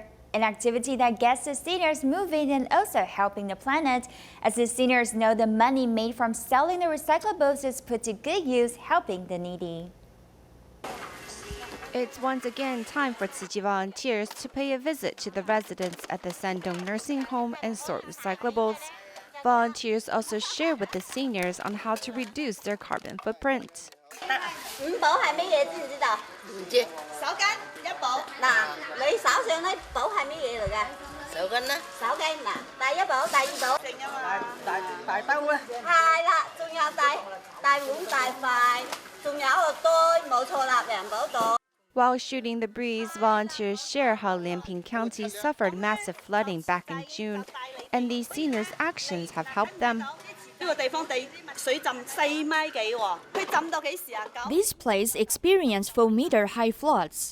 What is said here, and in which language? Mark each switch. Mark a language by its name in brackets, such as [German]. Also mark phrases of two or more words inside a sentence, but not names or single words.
[English] An activity that gets the seniors moving and also helping the planet, as the seniors know the money made from selling the recyclables is put to good use, helping the needy. It's once again time for Tzu Chi volunteers to pay a visit to the residents at the Sandong nursing home and sort recyclables. Volunteers also share with the seniors on how to reduce their carbon footprint. [Cantonese] 5 寶係乜嘢知唔知道？唔知。手巾1寶。嗱，你手上呢寶係乜嘢嚟㗎？手巾啦。手巾嗱，第1寶、第2寶。正啊嘛。大兜啊。係啦，仲有大碗、大筷，仲有個袋，冇錯啦，兩寶袋。 [English] While shooting the breeze, volunteers share how Lianping County suffered massive flooding back in June, and these seniors' actions have helped them. This place experienced 4-meter-high floods.